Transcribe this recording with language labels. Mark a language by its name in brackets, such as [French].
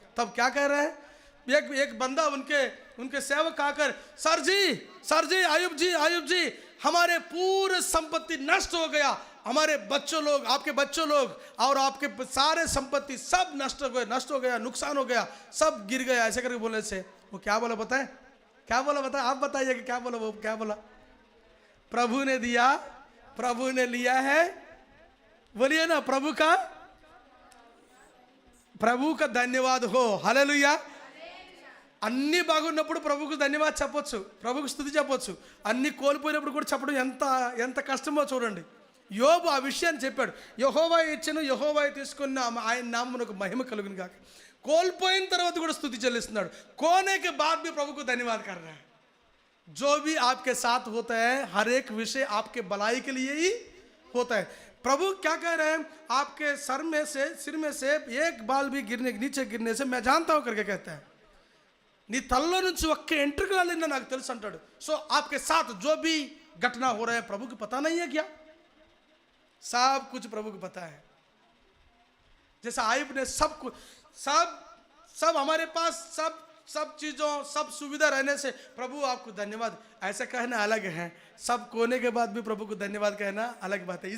[Hindi] तब क्या कह रहे हैं, एक बंदा उनके सेवक आकर, सर जी आयुब जी हमारे पूरे संपत्ति नष्ट हो गया, हमारे बच्चों लोग, आपके बच्चों लोग और आपके सारे संपत्ति सब नष्ट हो गया, नुकसान हो गया, सब गिर गया, ऐसे करके बोलने से वो क्या बोला पता है, आप बताइए कि क्या बोला वो, क्या बोला, प्रभु ने दिया, प्रभु ने लिया है, बोलिए ना, प्रभु का धन्यवाद हो। हालेलुया। [Telugu] అన్ని బాగున్నప్పుడు ప్రభుకు ధన్యవాదాలు చెప్పొచ్చు, ప్రభుకు స్తుతి చెప్పొచ్చు, అన్ని కోల్పోయినప్పుడు కూడా చెప్పడం ఎంత కష్టమో చూడండి। యోబు ఆ విషయాన్ని చెప్పాడు, యెహోవా ఇచ్చెను, యెహోవా తీసుకున్న ఆయన నామమునకు మహిమ కలుగును గాక। కోల్పోయిన తర్వాత కూడా స్తుతి చెల్లిస్తున్నాడు। [Hindi] కోనే के बाद भी प्रभु को धन्यवाद कर रहा है। जो भी आपके साथ होता है, हर एक विषय आपके भलाई के लिए ही होता है। प्रभु क्या कह रहे हैं, आपके सिर में से एक बाल भी नीचे गिरने से मैं जानता हूं करके कहता है। [Telugu] नी तल्लो नुंची ఒక్క ఎంట్రుక వెళ్ళినా నాకు తెలుసు అంటాడు। [Hindi] సో आपके साथ जो भी घटना हो रहा है प्रभु को पता नहीं है क्या, सब कुछ प्रभु को पता है। जैसा आयुब ने सब हमारे पास सब चीजों, सब सुविधा रहने से प्रभु आपको धन्यवाद, ऐसा कहना अलग है, सब कोने के बाद भी प्रभु को धन्यवाद कहना अलग बात है।